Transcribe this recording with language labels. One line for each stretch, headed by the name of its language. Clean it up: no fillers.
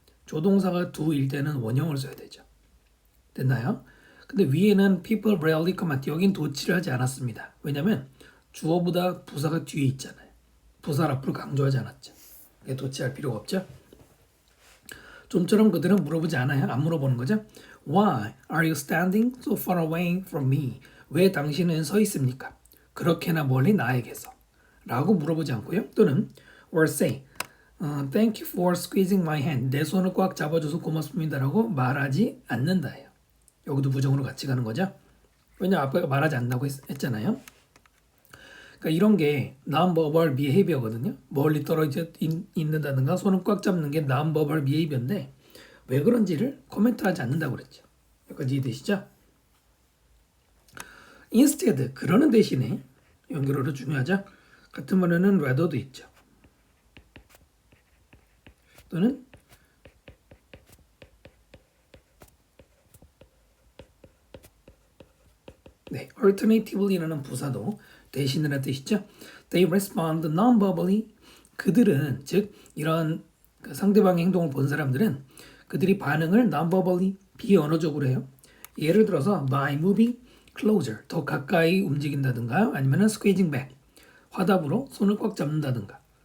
Korean: 조동사가 do일 때는 원형을 써야 되죠. 됐나요? 근데 위에는
English: people rarely comment
Korean: 여긴 도치를 하지 않았습니다. 왜냐면 주어보다 부사가 뒤에 있잖아요. 부사를 앞으로 강조하지 않았죠. 도치할 필요가 없죠. 좀처럼 그들은 물어보지 않아요. 안 물어보는 거죠.
English: Why are you standing so far away from me?
Korean: 왜 당신은 서 있습니까? 그렇게나 멀리 나에게서 라고 물어보지 않고요. 또는
English: or say thank you for squeezing my hand.
Korean: 내 손을 꽉 잡아줘서 고맙습니다 라고 말하지 않는다예요. 여기도 부정으로 같이 가는 거죠. 왜냐면 아빠가 말하지 않는다고 했잖아요. 그러니까 이런 게 non-verbal behavior거든요. 멀리 떨어져 있는다든가 손을 꽉 잡는 게 non-verbal behavior인데 왜 그런지를 코멘트하지 않는다고 그랬죠. 여기까지 이해되시죠? instead 그러는 대신에 연결어로 중요하죠. 같은 말에는 rather도 있죠. 또는 네, alternatively라는 부사도 대신이라는 뜻이죠.
English: They respond non-verbally.
Korean: 그들은 즉 이런 상대방의 행동을 본 사람들은 그들이 반응을 non-verbally 비언어적으로 해요. 예를 들어서
English: by moving closer
Korean: 더 가까이 움직인다든가 아니면
English: squeezing back
Korean: 화답으로 손을 꽉 잡는다든가.